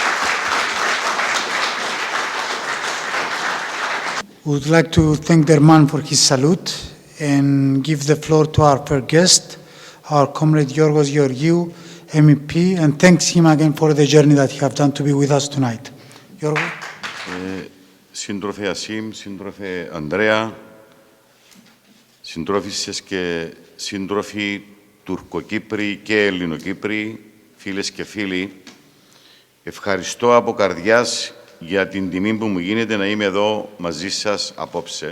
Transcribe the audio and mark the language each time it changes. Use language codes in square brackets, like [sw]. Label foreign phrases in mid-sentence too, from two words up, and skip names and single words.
[en] We would like to thank Derman for his salute and give the floor to our first guest, our comrade Γιώργος Γεωργίου, MEP, and thanks him again for the journey that he has done to be with us tonight. [el] Γιώργο. Σύντροφε Ασίμ, σύντροφε Ανδρέα, συντρόφισσες και σύντροφοι Τουρκοκύπροι και Ελληνοκύπροι, φίλες και φίλοι, ευχαριστώ από καρδιάς για την τιμή που μου γίνεται να είμαι εδώ μαζί σας απόψε.